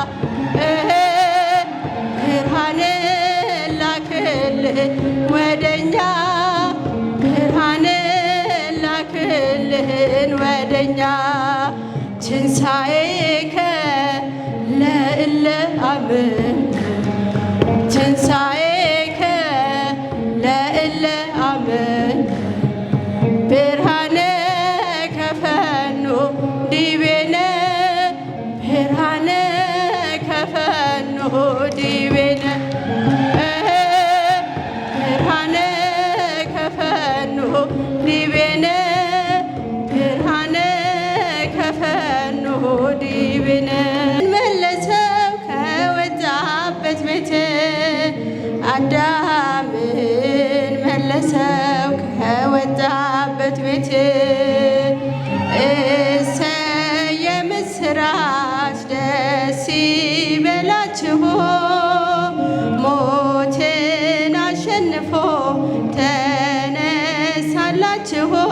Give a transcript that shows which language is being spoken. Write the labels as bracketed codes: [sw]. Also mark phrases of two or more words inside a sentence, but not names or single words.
[am] ብርሃን ላክልህ ወደኛ ብርሃን ላክልን ወደኛ [gez] ትንሣኤከ ለእለ አምን ትንሣኤከ ለእለ አምን ብርሃነ ከፈኖ ዲቤነ ብርሃነ ከፈኖ ዲቤነ ብርሃነ ከፈኖ ዲቤነ ብርሃነ ከፈኖ ዲቤነ [am] መለሰው ከወጣበት ቤት አዳምን መለሰው ከወጣበት ቤት እሰይ የምስራች ደስ ይበላችሁ ሞትን አሸንፎ ተነሳላችሁ